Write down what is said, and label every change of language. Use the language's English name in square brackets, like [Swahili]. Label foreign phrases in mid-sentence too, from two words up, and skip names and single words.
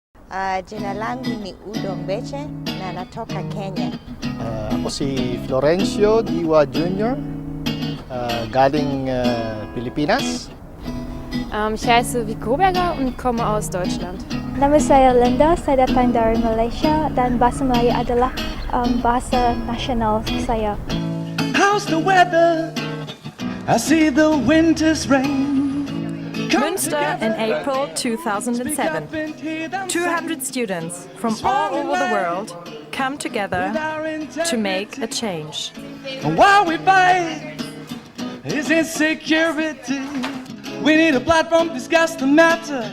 [Swahili] Jina langu ni Udo Mbeche na natoka Kenya. [Filipino] Ako si Florencio Diwa Jr. Galing Pilipinas. [German] Ich heiße Vico Berger und komme aus Deutschland. [Malay] Nama saya Linda, saya datang dari Malaysia dan bahasa Melayu adalah bahasa nasional saya. [English] How's the weather? I see the winter's rain. Münster in April 2007. 200 students from all over the world come together to make a change. And while we fight is insecurity, we need a platform to discuss the matter.